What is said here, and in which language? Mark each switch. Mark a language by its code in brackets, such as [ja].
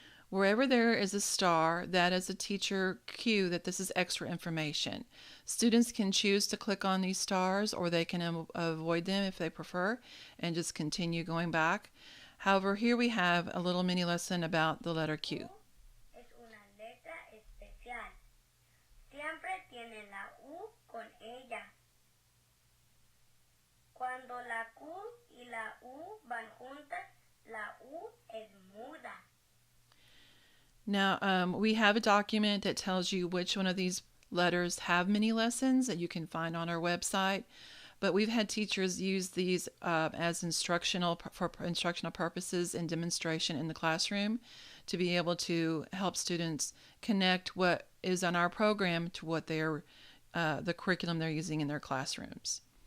[en] Wherever there is a star, that is a teacher cue that this is extra information. Students can choose to click on these stars, or they can avoid them if they prefer and just continue going back. However, here we have a little mini lesson about the letter Q. [es] Es una letra especial. Siempre tiene la U con ella. Cuando la Q y la U van juntas, la U es muda. [en] Now, we have a document that tells you which one of these letters have mini lessons that you can find on our website, but we've had teachers use these as instructional purposes and demonstration in the classroom to be able to help students connect what is on our program to what they're the curriculum they're using in their classrooms.